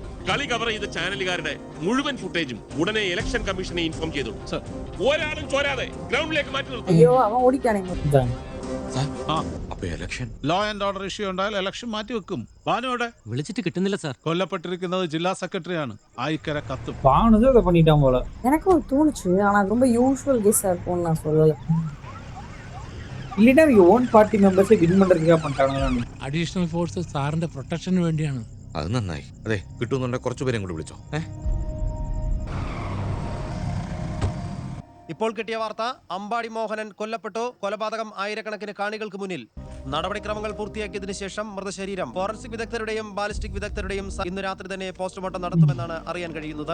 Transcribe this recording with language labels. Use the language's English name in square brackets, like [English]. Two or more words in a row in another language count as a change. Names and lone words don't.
[Malayalam] കളി കവർ ചെയ്ത ചാനലുകാരുടെ മുഴുവൻ ഫുട്ടേജും ഉടനെ [English] election commission-e inform [Malayalam] ചെയ്തു സർ. ഒരാളും ചോരാതെ ഗ്രൗണ്ടിലേക്ക് മാറ്റി നിർത്തും. അയ്യോ അവൻ ഓടിക്കാണേ. അപ്പൊ ഇലക്ഷൻ [English] law and order issue [Malayalam] ഉണ്ടായാൽ ഇലക്ഷൻ മാറ്റിവെക്കും. ഭാനുവിടെ വിളിച്ചിട്ട് കിട്ടുന്നില്ല സാർ. കൊല്ലപ്പെട്ടിരിക്കുന്നത് ജില്ലാ സെക്രട്ടറിയാണ്. ആയിക്കര കത്തും. [Tamil] பானுதே இத பண்ணிட்டான் போல. எனக்கும் தோணுச்சு. ஆனா ரொம்ப [English] usual guess-a [Tamil] இருக்கும்னு நான் சொல்லல. இல்லனா [English] own party members-ai [Tamil] வின் பண்றதுக்காக பண்ணிட்டாங்க. [English] additional force [Malayalam] സാറിന്റെ പ്രൊട്ടക്ഷന് വേണ്ടിയാണ്. അത് നന്നായി. അതെ, കിട്ടുന്നുണ്ടെ കുറച്ചുപേരെയും കൂടി വിളിച്ചോ. ഇപ്പോൾ കിട്ടിയ വാർത്ത, അമ്പാടി മോഹനൻ കൊല്ലപ്പെട്ടു. കൊലപാതകം ആയിരക്കണക്കിന് കാണികൾക്ക് മുന്നിൽ. നടപടിക്രമങ്ങൾ പൂർത്തിയാക്കിയതിനു ശേഷം മൃതശരീരം ഫോറൻസിക് വിദഗ്ധരുടെയും ബാലിസ്റ്റിക് വിദഗ്ധരുടെയും ഇന്ന് രാത്രി തന്നെ പോസ്റ്റ്മോർട്ടം നടത്തുമെന്നാണ് അറിയാൻ കഴിയുന്നത്.